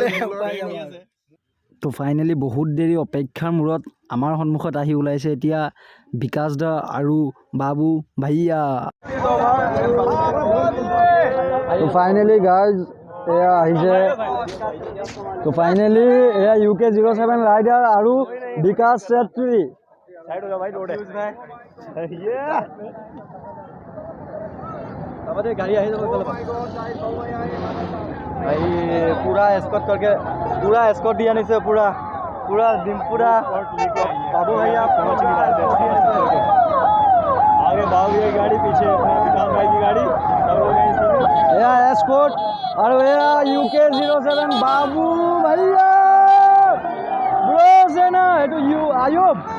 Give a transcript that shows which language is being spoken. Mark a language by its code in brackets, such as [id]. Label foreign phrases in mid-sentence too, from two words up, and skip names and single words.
[as] তো ফাইনেলি বহুত দেৰি অপেক্ষাৰ মূৰত আমাৰ সন্মুখত আহি ওলাইছে এতিয়া বিকাশ দা আৰু বাবু ভাইয়া। তো ফাইনেলি গাইজ এয়া আহিছে। তো ফাইনেলি এয়া UK07 ৰাইডাৰ আৰু বিকাশ চেত্ৰী। [hi] गाड़ी आई भाई पूरा एस्कॉट करके पूरा एस्कॉट दिया नहीं से पूरा दिन पूरा बाबू भैया पहुंच नहीं रहे थे। आगे बाबू भैया की गाड़ी, पीछे अपने विकास भाई की गाड़ी, सब लोग [as] এয়া এস্কট আৰু এয়া UK07 বাবু ভাইয়া ব্ৰো সেনা, এইটো আয়ুব।